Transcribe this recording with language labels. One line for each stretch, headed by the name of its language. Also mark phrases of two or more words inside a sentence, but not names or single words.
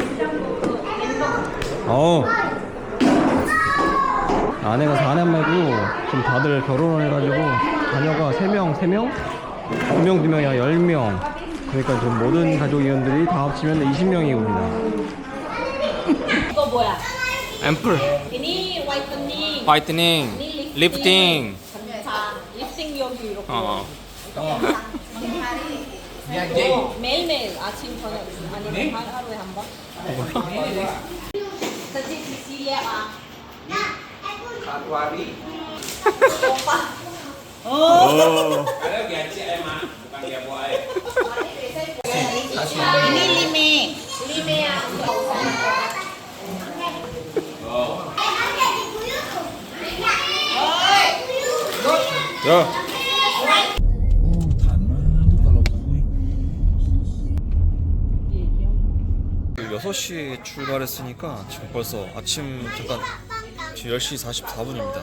Korean: 아내가 4남매고 지금 다들 결혼을 해가지고 자녀가 3명, 2명, 2명이야 10명. 그러니까 지금 모든 가족 이원들이 다 합치면 20명이거든요. 이거 뭐야? 앰플,
Indonesian: ini whitening.
Korean: 화이트닝,
Indonesian: ini
Korean: 리프팅. 자, 립스틱 여기 이렇게. 매일매일 아침 저녁 아니면 하루에 한 번?
Indonesian: Sejak Sicilia ah. Ini lime. Lime ya.
Korean: 야. 6시에 출발했으니까 지금 벌써 아침 잠깐 지금 10시 44분입니다.